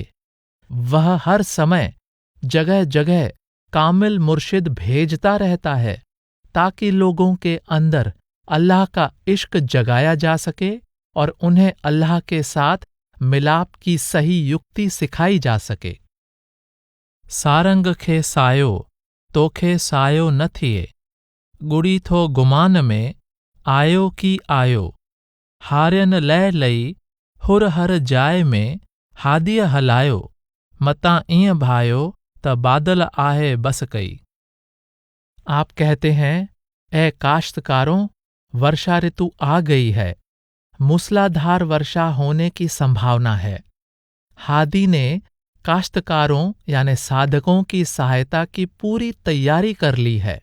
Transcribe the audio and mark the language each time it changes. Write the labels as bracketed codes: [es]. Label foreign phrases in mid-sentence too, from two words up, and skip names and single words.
[hi] वह हर समय जगह जगह कामिल मुर्शिद भेजता रहता है ताकि लोगों के अंदर अल्लाह का इश्क जगाया जा सके और उन्हें अल्लाह के साथ मिलाप की सही युक्ति सिखाई जा सके। [sd] सारंग खे सायो तोखे सायो न थिए, गुड़ी थो गुमान में आयो की आयो, हारियन लय लई हुर हर जाए में हादीअ हलायो, मतां ईअं भायो त बादल आहे बस कई। [hi] आप कहते हैं, ऐ काश्तकारों, वर्षा ऋतु आ गई है, मूसलाधार वर्षा होने की संभावना है। हादी ने काश्तकारों यानी साधकों की सहायता की पूरी तैयारी कर ली है।